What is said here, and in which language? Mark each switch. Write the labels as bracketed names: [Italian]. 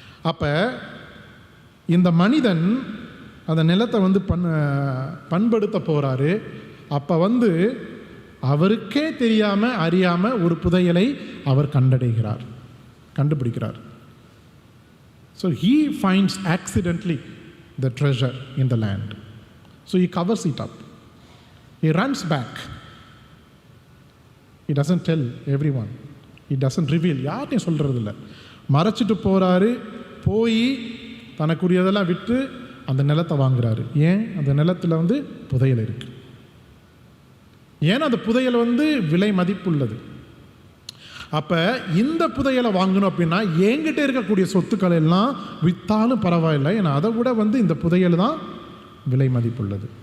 [Tamil] அப்போ இந்த மனிதன் அந்த நிலத்தை வந்து பண்படுத்த போகிறாரு. அப்போ வந்து அவருக்கே தெரியாமல் அறியாமல் ஒரு புதையலை அவர் கண்டுபிடிக்கிறார். [English] So he finds accidentally the treasure in the land. So he covers it up. He runs back. He doesn't tell everyone. He doesn't reveal. [Tamil] யார்ட்டையும் சொல்கிறதில்ல, மறைச்சிட்டு போகிறாரு. போய் தனக்குரியதெல்லாம் விட்டு அந்த நிலத்தை வாங்குறாரு. ஏன்? அந்த நிலத்தில் வந்து புதையல் இருக்குது. ஏன்னா அந்த புதையல் வந்து விலை மதிப்புள்ளது. அப்போ இந்த புதையலை வாங்கணும் அப்படின்னா என்கிட்ட இருக்கக்கூடிய சொத்துக்கள் எல்லாம் விற்றாலும் பரவாயில்லை, ஏன்னா அதை விட வந்து இந்த புதையல் தான் விலை மதிப்புள்ளது.